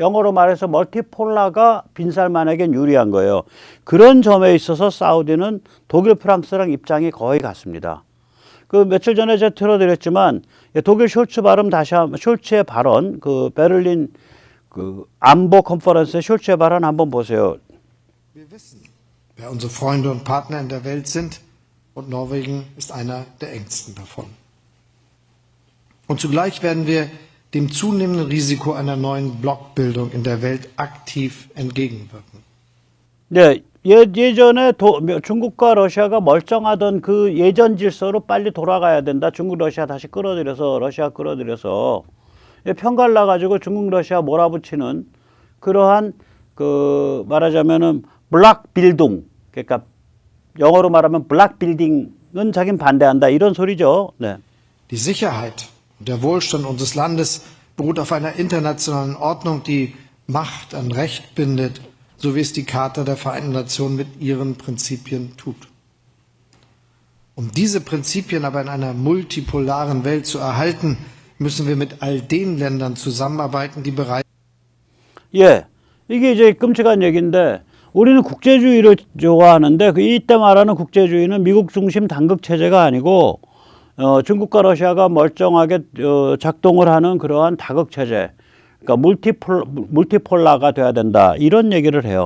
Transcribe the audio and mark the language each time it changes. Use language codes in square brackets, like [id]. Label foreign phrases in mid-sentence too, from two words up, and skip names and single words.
[ko] 영어로 말해서 멀티폴라가 빈살만에겐 유리한 거예요. 그런 점에 있어서 사우디는 독일, 프랑스랑 입장이 거의 같습니다. 그 며칠 전에 제가 틀어드렸지만 독일 숄츠 발음 다시 한번 숄츠의 발언 그 베를린 그 안보 컨퍼런스의 숄츠의 발언 한번 보세요. [de] Wir wissen, wer unsere Freunde und Partner in der Welt sind, und Norwegen ist einer der engsten davon. Und zugleich werden wir dem zunehmenden Risiko einer neuen Blockbildung in der Welt aktiv entgegenwirken. [ko] 네, 예전에 중국과 러시아가 멀쩡하던 그 예전 질서로 빨리 돌아가야 된다. 중국, 러시아 다시 끌어들여서 러시아 끌어들여서 편갈 나가지고 중국, 러시아 몰아붙이는 그러한 그 말하자면은 [en] block building, [ko] 그러니까 영어로 말하면 블락 빌딩은 자긴 반대한다 이런 소리죠. 네. [de] Die Sicherheit und der Wohlstand unseres Landes beruht auf einer internationalen Ordnung, die Macht an Recht bindet, so wie es die Charta der Vereinten Nationen mit ihren Prinzipien tut. Um diese Prinzipien aber in einer multipolaren Welt zu erhalten, müssen wir mit all den Ländern zusammenarbeiten, die bereit [ko] 예, 이게 이제 끔찍한 얘기인데 우리는 국제주의를 좋아하는데 이때 말하는 국제주의는 미국 중심 단극 체제가 아니고 중국과 러시아가 멀쩡하게 작동을 하는 그러한 다극 체제, 그러니까 물티폴라가 돼야 된다 이런 얘기를 해요.